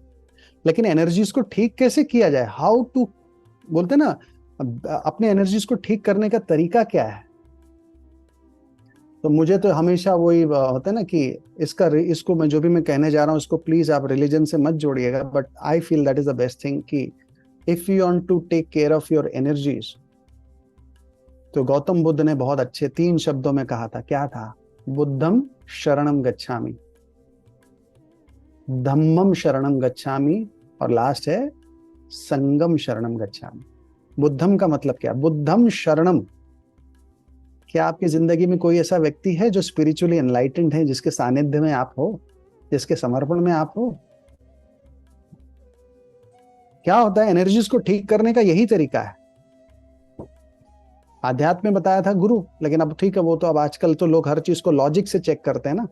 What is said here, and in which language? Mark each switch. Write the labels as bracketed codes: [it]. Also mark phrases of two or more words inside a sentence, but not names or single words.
[hi] लेकिन एनर्जीज को ठीक कैसे किया जाए, [en] How to, [hi] बोलते ना, अपने एनर्जीज को ठीक करने का तरीका क्या है? तो मुझे तो हमेशा वही होता है ना कि इसको मैं जो भी मैं कहने जा रहा हूँ, इसको प्लीज आप रिलीजन से मत जोड़िएगा, [en] But I feel that is the best thing कि if you want to take care of your energies, [hi] तो गौतम बुद्ध ने बहुत अच्छे 3 शब्दों में कहा था। क्या था? [pi] बुद्धम शरणम गच्छामि, धम्मम शरणम गच्छामि, [hi] और लास्ट है [pi] संगम शरणम गच्छामि। [hi] बुद्धम का मतलब क्या? [pi] बुद्धम शरणम। [hi] क्या आपकी जिंदगी में कोई ऐसा व्यक्ति है जो [en] spiritually enlightened [hi] है, जिसके सानिध्य में आप हो, जिसके समर्पण में आप हो? क्या होता है, एनर्जीज को ठीक करने का यही तरीका है। आध्यात्म में बताया था गुरु, लेकिन अब ठीक है, वो तो अब आजकल तो लोग हर चीज को लॉजिक से चेक करते हैं ना।